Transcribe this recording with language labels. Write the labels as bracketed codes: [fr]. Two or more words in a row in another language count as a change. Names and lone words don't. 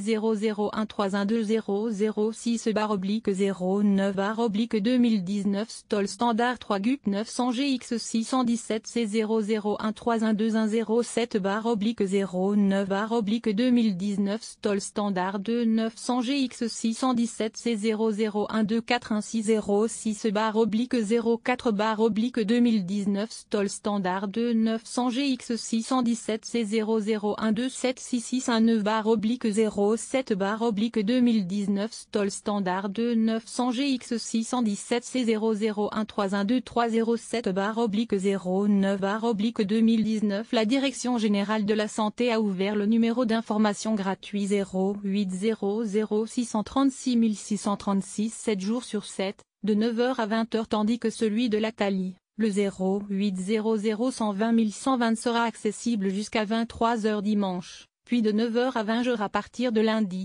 [fr] C0013006/09/2019 Stoll Standard 3 GUP 900 GX 617 C0013107/09/2019 Stoll Standard 2 900 GX 617 C0021416/04/2019 Stoll Standard 2 900 GX 617 C0027619/07/2019 Stoll Standard 2 900 GX 617 C001320307/09/2019 La Direction Générale de la Santé a ouvert le numéro d'information gratuit 0800 636 636 7 jours sur 7, de 9h à 20h tandis que celui de Lactalis, le 0800 120 120 sera accessible jusqu'à 23h dimanche, puis de 9h à 20h à partir de lundi.